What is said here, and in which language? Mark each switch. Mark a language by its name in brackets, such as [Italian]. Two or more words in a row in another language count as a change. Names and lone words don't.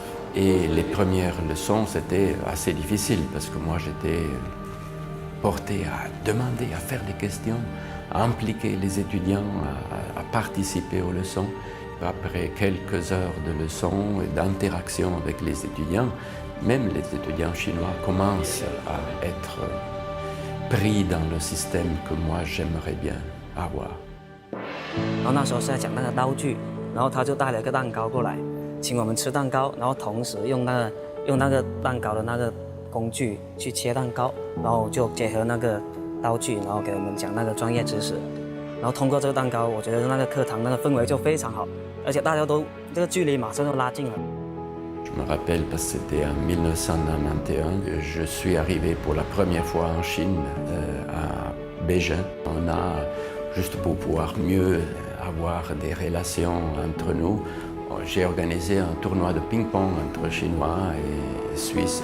[French] Et les premières leçons, c'était assez difficile parce que moi, j'étais porté à demander, à faire des questions, à impliquer les étudiants, à participer aux leçons. Après quelques heures de leçons et d'interaction avec les étudiants, même les étudiants chinois commencent à être pris dans le système que moi j'aimerais bien avoir. [Chinese] 然后那时候是在讲那个刀具，然后他就带了一个蛋糕过来，请我们吃蛋糕，然后同时用那个蛋糕的那个工具去切蛋糕，然后就结合那个刀具，然后给我们讲那个专业知识。然后通过这个蛋糕，我觉得那个课堂那个氛围就非常好，而且大家都这个距离马上就拉近了。 [French] Je me rappelle parce que c'était en 1991 que je suis arrivé pour la première fois en Chine, à Beijing. On a, juste pour pouvoir mieux avoir des relations entre nous, j'ai organisé un tournoi de ping-pong entre Chinois et Suisses.